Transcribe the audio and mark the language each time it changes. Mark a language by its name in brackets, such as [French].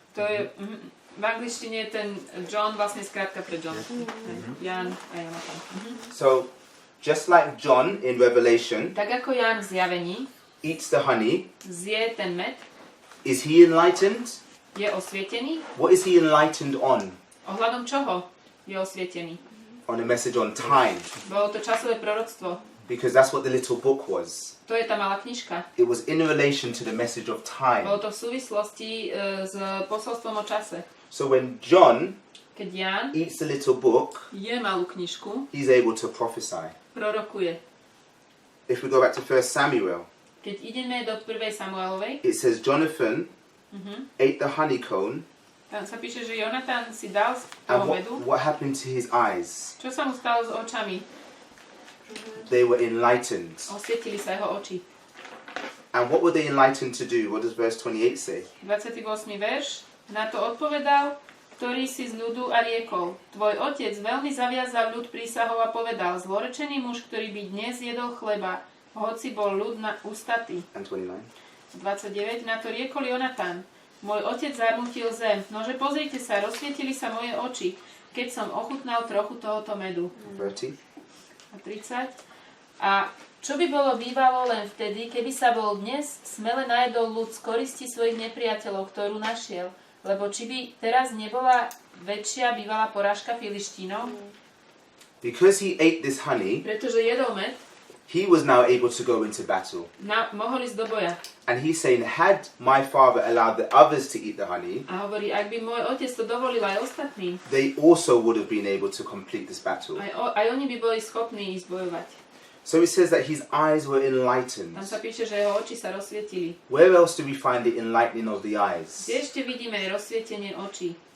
[Slovak] To je, v angličtine je ten John vlastne skrátka pre John. Jan a Jonatan. [English] So, just like John in Revelation [Slovak] Tak ako Jan v zjavení [English] eats the honey, [Slovak] zje ten med, [English] is he enlightened? [Slovak] je osvietený. [English] What is he enlightened on? [Slovak] Ohľadom čoho je osvietený? [English] On a message on time. [Slovak] Bolo to časové proroctvo. [English] Because that's what the little book was. [Slovak] To je tá malá knižka. [English] It was in relation to the message of time. [Slovak] Bolo to v súvislosti s posolstvom o čase. [English] So when John [Slovak] Keď Jan [English] eats the little book, [Slovak] je malú knižku, [English] he's able to prophesy. [Slovak] prorokuje. [English] If we go back to 1 Samuel, [Slovak] Keď ideme do 1. Samuelovej, [English] it says Jonathan ate the honeycomb, [Slovak] tam sa píše, že Jonatan si dal z [English] and [Slovak] toho medu. [English] what happened to his eyes? [Slovak] Čo sa mu stalo s očami? [English] They were enlightened. [Slovak] Osvietili sa jeho oči. [English] And what were they enlightened to do? What does verse 28 say? [Slovak] 28. verš. Na to odpovedal, ktorý si z ľudu a riekol. Tvoj otec veľmi zaviazal ľud prísahou a povedal, zlorečený muž, ktorý by dnes jedol chleba, hoci bol ľud ústatý. [English] And 29. [Slovak] 29. Na to riekol Jonatan. Môj otec zarmutil zem. Nože pozrite sa, rozsvietili sa moje oči, keď som ochutnal trochu tohoto medu. [English] 30. [Slovak] A 30. A čo by bolo bývalo len vtedy, keby sa bol dnes smele najedol ľud z koristi svojich nepriateľov, ktorú našiel. Lebo či by teraz nebola väčšia bývalá porážka Filištínov? [English] Because he ate this honey, [Slovak] Pretože jedol med, [English] he was now able to go into battle. [Slovak] mohol ísť do boja. [English] And he's saying, had my father allowed the others to eat the honey, [Slovak] A hovorí, ak by môj otec to dovolil aj ostatným, [English] they also would have been able to complete this battle. [Slovak] aj oni by boli schopní ísť bojovať. [English] So it says that his eyes were enlightened. [Slovak] Tam sa píše, že jeho oči sa rozsvietili. [English] Where else do we find the enlightening of the eyes? [Slovak] Kde ešte vidíme rozsvietenie očí?